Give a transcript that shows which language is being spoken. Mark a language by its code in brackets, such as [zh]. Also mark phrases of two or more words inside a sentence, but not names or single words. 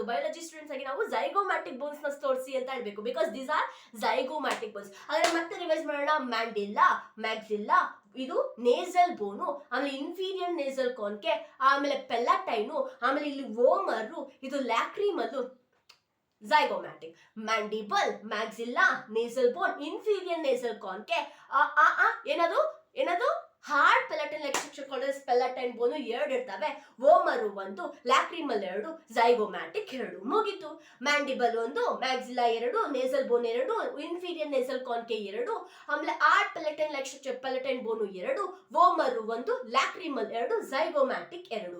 [en] biology students [kn] ಆಗಿ ನಾವು [en] zygomatic bones [kn] ನ ತೋರಿಸಿ ಅಂತ ಹೇಳ್ಬೇಕು, [en] because these are zygomatic bones. [kn] ಹಾಗಾದ್ರೆ ಮತ್ತೆ ರಿವೈಸ್ ಮಾಡೋಣ. [en] mandilla, maxilla, [kn] ಇದು [en] nasal bone, [kn] ಆಮೇಲೆ [en] inferior nasal conche, [kn] ಆಮೇಲೆ ಪೆಲಾಟೈನು, ಆಮೇಲೆ ಇಲ್ಲಿ ವೋಮರು, ಇದು ಲ್ಯಾಕ್ರಿಮಲ್, [en] zygomatic, mandible, maxilla, nasal bone, inferior nasal conche, ಏನದು hard palatine like structure called as palatine bone [kn] ಎರಡು ಇರ್ತವೆ. ವೋಮರು ಒಂದು, ಲ್ಯಾಕ್ರಿಮಲ್ ಎರಡು, ಝೈಗೋಮ್ಯಾಟಿಕ್ ಎರಡು. ಮುಗಿತು. ಮ್ಯಾಂಡಿಬಲ್ ಒಂದು, ಮ್ಯಾಕ್ಸಿಲಾ ಎರಡು, [en] nasal bone [kn] ಎರಡು, [en] inferior nasal conche [kn] ಎರಡು, ಆಮೇಲೆ [en] hard palatine like structure palatine bone [kn] ಎರಡು, ವೋಮರು ಒಂದು, ಲ್ಯಾಕ್ರಿಮಲ್ ಎರಡು, ಝೈಗೋಮ್ಯಾಟಿಕ್ ಎರಡು.